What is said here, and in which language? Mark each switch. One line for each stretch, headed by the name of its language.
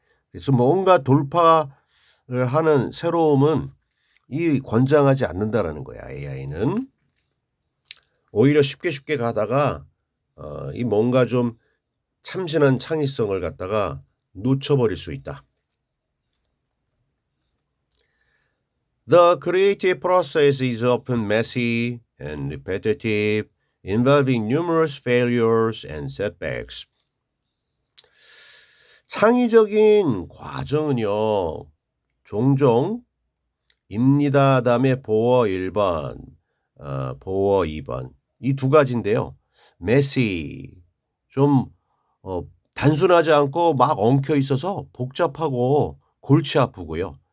Korean: 그래서 뭔가 돌파를 하는 새로움은 이 권장하지 않는다라는 거야. AI는 오히려 쉽게 가다가 이 뭔가 좀 참신한 창의성을 갖다가 놓쳐버릴 수 있다.
English: The creative process is often messy and repetitive, involving numerous failures and setbacks.
Korean: 창의적인 과정은요, 종종 입니다. 다음에 보어 1번, 보어 2번. 이 두 가지인데요. messy, 좀 단순하지 않고 막 엉켜 있어서 복잡하고 골치 아프고요.